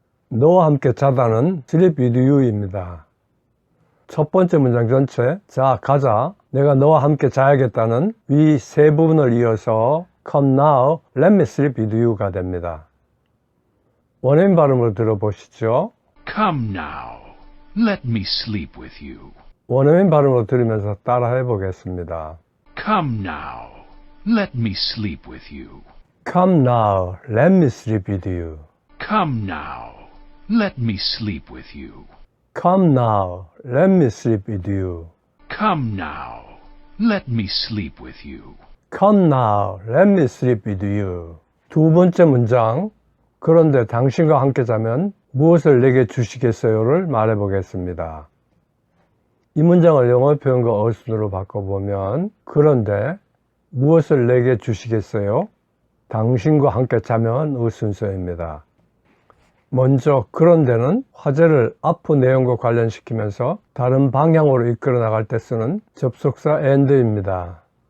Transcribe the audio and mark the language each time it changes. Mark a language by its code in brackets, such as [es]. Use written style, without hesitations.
[ko] 너와 함께 자다는 [en] sleep with you [ko] 입니다. 첫 번째 문장 전체 자 가자 내가 너와 함께 자야겠다는 위 세 부분을 이어서 [en] come now, let me sleep with you [ko] 가 됩니다. 원어민 발음으로 들어보시죠. [en] Come now, let me sleep with you. [ko] 원어민 발음으로 들으면서 따라해 보겠습니다. [en] Come now, let me sleep with you. Come now, let me sleep with you. Come now, let me sleep with you. Come now, let me sleep with you. Come now, let me sleep with you. Come now, let me sleep with you. [ko] 두 번째 문장, 그런데 당신과 함께 자면 무엇을 내게 주시겠어요를 말해 보겠습니다. 이 문장을 영어 표현과 어순으로 바꿔보면 그런데 무엇을 내게 주시겠어요? 당신과 함께 자면 순서입니다. 먼저 그런데는 화제를 앞의 내용과 관련시키면서 다른 방향으로 이끌어 나갈 때 쓰는 접속사 and입니다.